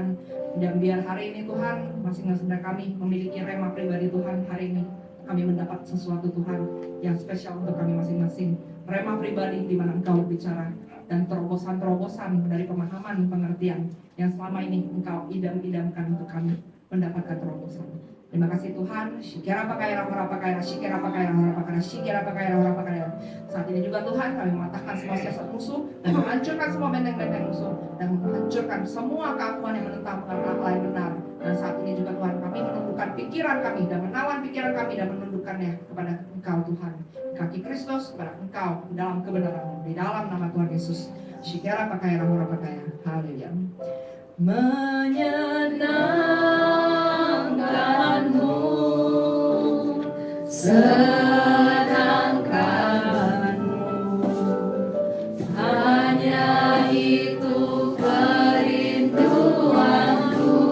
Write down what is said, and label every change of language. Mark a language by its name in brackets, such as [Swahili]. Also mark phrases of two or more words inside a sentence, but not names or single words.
[Indonesian] Dan biar hari ini Tuhan, masing-masing dari kami memiliki rema pribadi Tuhan. Hari ini kami mendapat sesuatu Tuhan yang spesial untuk kami masing-masing. Rema pribadi di mana Engkau berbicara, dan terobosan-terobosan dari pemahaman, pengertian yang selama ini Engkau idam-idamkan untuk kami mendapatkan terobosan. Terima kasih Tuhan. Syikira pakaira hora pakaira, syikira pakaira hora pakaira, syikira pakaira hora pakaira. Saat ini juga Tuhan, kami mematahkan semua siasat musuh dan menghancurkan semua benteng-benteng musuh dan menghancurkan semua keakuan yang menentang akal yang benar. Dan saat ini juga Tuhan, kami menundukkan pikiran kami dan menawan pikiran kami dan menundukkannya kepada Engkau Tuhan, kaki Kristus, kepada Engkau dalam kebenaran, di dalam nama Tuhan Yesus. Syikira pakaira hora pakaira. Haleluya. Menyenangkanmu, senangkanmu, hanya itu kerinduanku.